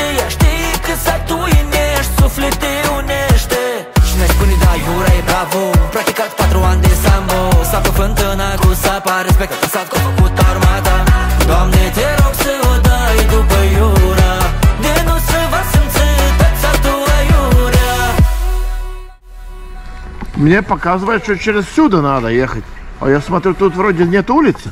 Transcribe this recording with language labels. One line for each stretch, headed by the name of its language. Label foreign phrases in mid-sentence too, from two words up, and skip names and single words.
Romanian: Ea știe că satul ești, suflet te unește. Și ne spune da, iura e bravo, practicat 4 ani de sambo. Sapă fântâna cu sapa, respectă sat că a făcut armata. Doamne, te rog să o dai după iura, de nu se va simți tot satul aiurea.
Russian: Мне показывают, что через сюда надо ехать. А я смотрю, тут вроде нет улицы.